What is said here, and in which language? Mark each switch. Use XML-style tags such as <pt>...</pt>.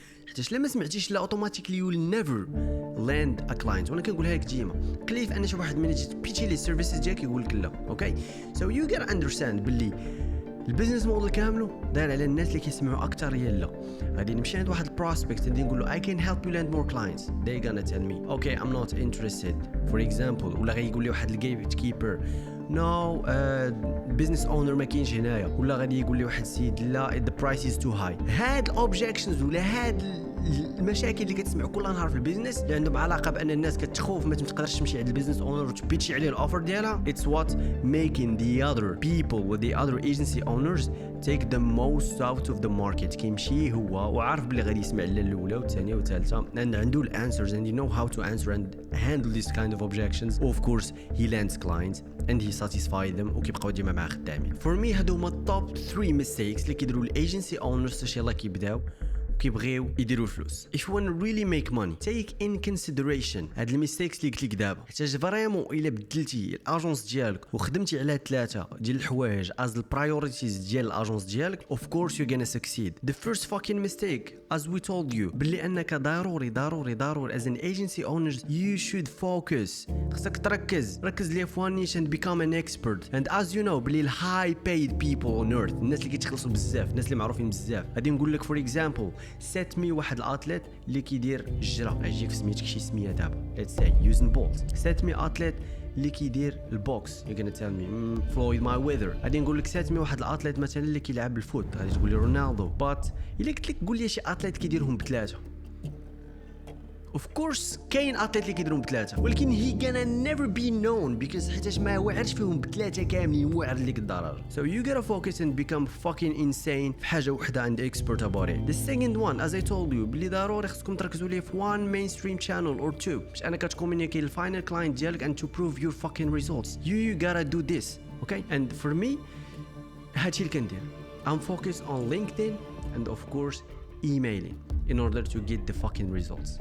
<en>حيت لما سمعتيش لا automatically you will never land a client.</en> <ar>وانا كنقولها لك ديما كليف ان شي واحد من يجي بيتشي لي سيرفيسز ديالك يقول لك لا. اوكي سو يو غات اندرستاند باللي البيزنس موديل كامله داير على الناس اللي كيسمعوا اكثر هي لا. غادي نمشي عند واحد البروسبكت غادي نقول له</ar> <en>I can help you land more clients. They gonna tell me okay I'm not interested for example.</en> <ar>ولا غيقول لي واحد الجيت كيبر</ar> <en>no business owner</en> <ar>ما كاينش هنايا. ولا غادي يقول لي واحد السيد لا</ar> <en>the price is too high.</en> <ar>هاد الاوبجيكشنز ولا هاد المشاكل اللي كتسمعوا كل نهار في البيزنس اللي عندهم علاقه بان الناس كتخوف ما تقدرش تمشي عند البيزنس اونر وتبيتشي عليه الاوفر ديالها.</ar> <en>It's what making the other people with the other agency owners take the most out of the market.</en> <ar>كيمشي هو وعارف بلي غادي يسمع الاولى والثانيه والثالثه and عنده الانسرز</ar> <en>and he know how to answer and handle this kind of objections. Of course he lands clients and he satisfies them</en> <ar>وكيبقاو ديما معاه خدامين. For me هادو هما التوب 3 mistakes اللي كيديروا الايجنسي اونرز باش يلاه كيبداو كيبغيو يديروا الفلوس.</ar> <en>If you want to really make money take in consideration</en> <ar>هاد الميستيكس اللي قلت لك دابا، حيت فريمون الا بدلتي الاجونس ديالك وخدمتي على 3 ديال الحوايج از البرايورتيز ديال الاجونس ديالك</ar> <en>of course you're gonna succeed. The first fucking mistake as we told you</en> <ar>باللي انك ضروري</ar> <en>as an agency owners you should focus.</en> <ar>خصك ركز لي في</ar> <en>one niche and become an expert. And as you know</en> <ar>باللي high paid people on earth الناس اللي كيتخلصوا بزاف الناس اللي معروفين بزاف غادي نقول لك for example سات مي واحد الاتليت اللي كيدير الجرا يجيك في سميتك شي سميه دابا let's say يوزن بولت. سات مي اتليت اللي كيدير البوكس</ar> <en>you're gonna tell me</en> <ar>فلويد ماي ويذر. غادي نقول لك سات مي واحد الاتليت مثلا اللي كيلعب بالفوت غادي تقول لي رونالدو. بات الا قلت لك قول لي شي اتليت كيديرهم بثلاثه of course كاين اتليت اللي كيديرهم بثلاثه ولكن</ar> <en>he gonna never be known because</en> <ar>حيتاش ما واعرش فيهم بثلاثه كاملين واعر اللي الدرجه.</ar> <en>So you gotta focus and become fucking insane</en> <ar>في حاجه وحده عند</ar> <en>expert about it. The second one as I told you</en> <ar>بلي ضروري خصكم تركزوا ليه في</ar> <en>one mainstream channel or two</en> <ar>باش انك تكومونيكي الفاينل كلاينت ديالك</ar> <en>and to prove your fucking results. You gotta do this okay. And for me</en> <ar>هادشي اللي كندير</ar> <en>I'm focused on LinkedIn and of course emailing in order to get the fucking results.</en>